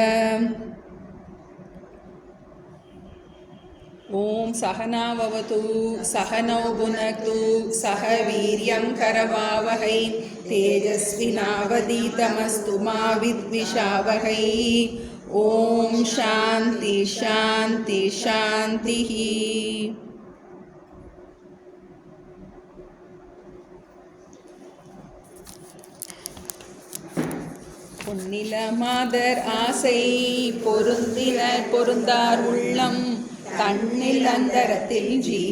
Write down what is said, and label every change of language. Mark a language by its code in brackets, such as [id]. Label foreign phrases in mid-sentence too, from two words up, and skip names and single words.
[sa] ओम सहनाववतु सहनौ भुनक्तु सह वीर्यं करवावहै तेजस्विनावधीतमस्तु मा विद्विषावहै। ओम शांति शांति शांति। [ta] பொன்னில மாதர் ஆசை பொருந்தினர் பொருந்தார் உள்ளம் தன்னில் அந்தரத்தில் ஜீவ